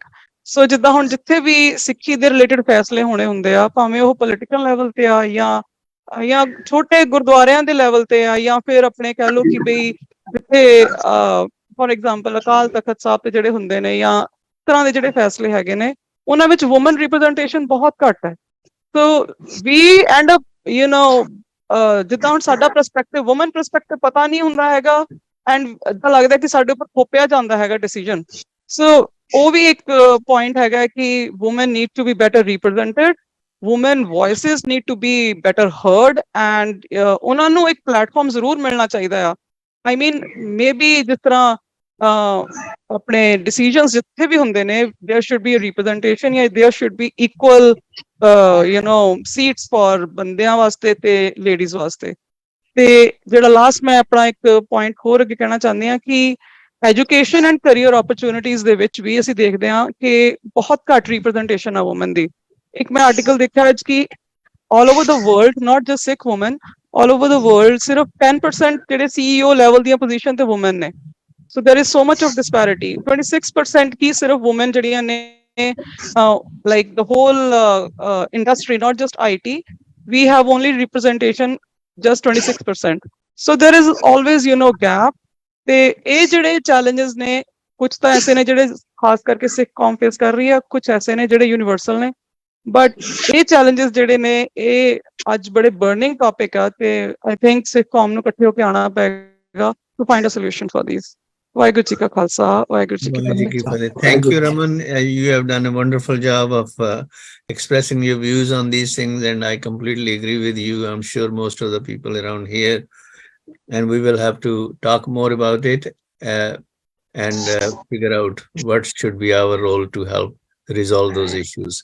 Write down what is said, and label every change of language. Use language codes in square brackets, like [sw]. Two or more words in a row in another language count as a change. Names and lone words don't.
[pa] ਸੋ ਜਿੱਦਾਂ ਹੁਣ ਜਿੱਥੇ ਵੀ ਸਿੱਖੀ ਦੇ ਰਿਲੇਟਡ ਫੈਸਲੇ ਹੋਣੇ ਹੁੰਦੇ ਆ, ਭਾਵੇਂ ਉਹ [en] political level [pa] ਤੇ ਆ ਜਾਂ ਛੋਟੇ ਗੁਰਦੁਆਰਿਆਂ ਦੇ ਲੈਵਲ ਤੇ ਆ, ਜਾਂ ਫਿਰ ਆਪਣੇ ਕਹਿ ਲਓ ਕਿ ਬਈ ਜਿੱਥੇ [en] for example [pa] ਅਕਾਲ ਤਖਤ ਸਾਹਿਬ ਤੇ ਜਿਹੜੇ ਹੁੰਦੇ ਨੇ, ਜਾਂ ਇਸ ਤਰ੍ਹਾਂ ਦੇ ਜਿਹੜੇ ਫੈਸਲੇ ਹੈਗੇ ਨੇ, ਉਹਨਾਂ ਵਿੱਚ [en] woman representation [pa] ਬਹੁਤ ਘੱਟ ਹੈ। [en] so we end up [pa] ਜਿੱਦਾਂ ਹੁਣ ਸਾਡਾ [en] perspective woman perspective [pa] ਪਤਾ ਨਹੀਂ ਹੁੰਦਾ ਹੈਗਾ ਐਂਡ ਏਦਾਂ ਲੱਗਦਾ ਕਿ ਸਾਡੇ ਉੱਪਰ ਥੋਪਿਆ ਜਾਂਦਾ ਹੈਗਾ [en] decision so [pa] ਉਹ ਵੀ ਇੱਕ ਪੁਆਇੰਟ ਹੈਗਾ ਕਿ [en] woman need to be better represented women voices need to be better heard and [pa] ਉਹਨਾਂ ਨੂੰ ਇੱਕ ਪਲੇਟਫਾਰਮ ਜ਼ਰੂਰ ਮਿਲਣਾ ਚਾਹੀਦਾ ਆ [en] I mean maybe [pa] ਜਿਸ ਤਰ੍ਹਾਂ ਆਪਣੇ decisions ਜਿੱਥੇ ਵੀ ਹੁੰਦੇ ਨੇ [en] there should be a representation [pa] ਜਾਂ [en] there should be equal seats for [pa] ਬੰਦਿਆਂ ਵਾਸਤੇ ਤੇ ladies ਵਾਸਤੇ ਤੇ ਜਿਹੜਾ ਲਾਸਟ ਮੈਂ ਆਪਣਾ ਇੱਕ ਪੁਆਇੰਟ ਹੋਰ ਅੱਗੇ ਕਹਿਣਾ ਚਾਹੁੰਦੀ ਹਾਂ ਕਿ [en] education and career opportunities [pa] ਦੇ ਵਿੱਚ ਵੀ ਅਸੀਂ ਦੇਖਦੇ ਹਾਂ ਕਿ ਬਹੁਤ ਘੱਟ ਰਿਪਰੈਜ਼ੈਂਟੇਸ਼ਨ ਆ ਵੂਮਨ ਦੀ ਇੱਕ ਮੈਂ ਆਰਟੀਕਲ ਦੇਖਿਆ ਅੱਜ ਕਿ [en] all over the world not just Sikh women all over the world [pa] ਸਿਰਫ 10% ਜਿਹੜੇ [en] CEO level [pa] ਦੀਆਂ ਪੋਜੀਸ਼ਨ ਤੇ ਵੂਮਨ ਨੇ [en] so there is so much of disparity 26% [pa] ਕੀ ਸਿਰਫ [en] women [pa] ਜਿਹੜੀਆਂ ਨੇ [en] like the whole industry not just IT we have only representation just 26% so there is always gap [pa] ਤੇ ਇਹ ਜਿਹੜੇ challenges ਨੇ ਕੁਝ ਤਾਂ ਐਸੇ ਨੇ ਜਿਹੜੇ ਖਾਸ ਕਰਕੇ ਸਿੱਖ ਕੌਮ ਫੇਸ ਕਰ ਰਹੀ ਹੈ ਕੁਝ ਐਸੇ ਨੇ ਜਿਹੜੇ ਯੂਨੀਵਰਸਲ ਨੇ ਬਟ ਇਹ challenges ਜਿਹੜੇ ਨੇ ਇਹ ਅੱਜ ਬੜੇ [en] burning topic [pa] ਆ ਤੇ [en] I think [pa] ਸਿੱਖ ਕੌਮ ਨੂੰ ਇਕੱਠੇ ਹੋ ਕੇ ਆਉਣਾ ਪਏਗਾ [en] to find a solution for these [pa] ਵਾਹਿਗੁਰੂ ਜੀ ਕਾ ਖਾਲਸਾ ਵਾਹਿਗੁਰੂ ਜੀ ਕੀ ਫਤਿਹ [en] Thank you, Raman. You have done a wonderful job of expressing your views on these things, and I completely agree with you. I'm sure most of the people around here, and we will have to talk more about it and figure out what should be our role to help resolve those issues.